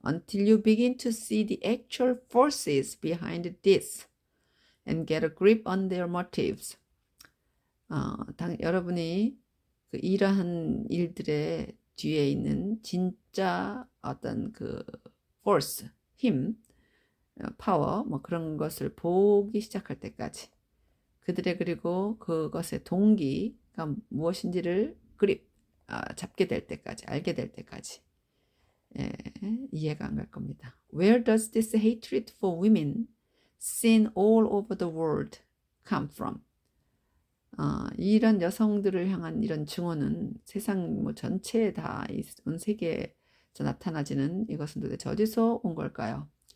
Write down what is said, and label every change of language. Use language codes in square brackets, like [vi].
[en] Until you begin to see the actual forces behind this and get a grip on their motives. [ko] 여러분이 그 이러한 일들의 뒤에 있는 진짜 어떤 그 force, 힘, 파워, 뭐 그런 것을 보기 시작할 때까지 그들의 그리고 그것의 동기가 무엇인지를 잡게 될 때까지, 알게 될 때까지 이해가 안 갈 겁니다. [en] Where does this hatred for women seen all over the world come from? [ko] 이런 여성들을 향한 이런 증오는 세상 뭐 전체에 온 세계에서 나타나지는 이것은 도대체 어디서 온 걸까요?